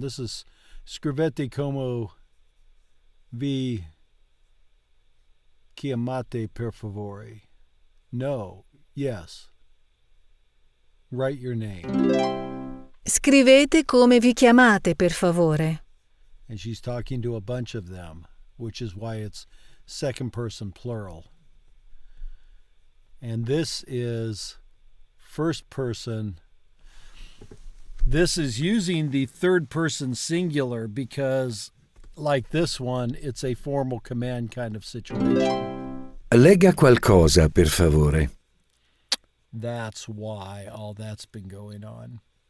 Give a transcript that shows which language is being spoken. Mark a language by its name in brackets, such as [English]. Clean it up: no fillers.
[English] This is [Italian] scrivete come vi chiamate per favore. [English] No. Yes. write your name. [Italian] Scrivete come vi chiamate, per favore. [English] And she's talking to a bunch of them, which is why it's second person plural. And this is first person. This is using the third person singular because, like this one, it's a formal command kind of situation. [Italian] Legga qualcosa, per favore. [English] That's why all that's been going on.